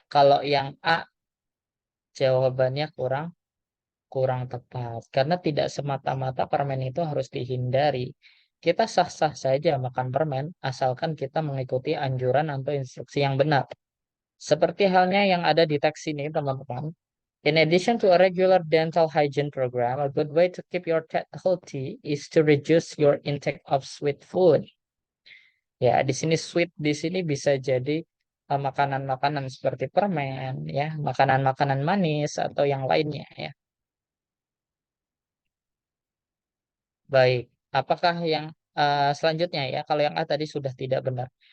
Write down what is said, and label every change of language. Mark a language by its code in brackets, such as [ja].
[id] Kalau yang A jawabannya kurang kurang tepat karena tidak semata-mata permen itu harus dihindari. Kita sah-sah saja makan permen asalkan kita mengikuti anjuran atau instruksi yang benar. Seperti halnya yang ada di teks ini, teman-teman. [en] In addition to a regular dental hygiene program, a good way to keep your teeth healthy is to reduce your intake of sweet food. [id] Ya, di sini sweet di sini bisa jadi makanan-makanan seperti permen, ya, makanan-makanan manis atau yang lainnya, ya. Baik, apakah yang selanjutnya ya? Kalau yang A tadi sudah tidak benar.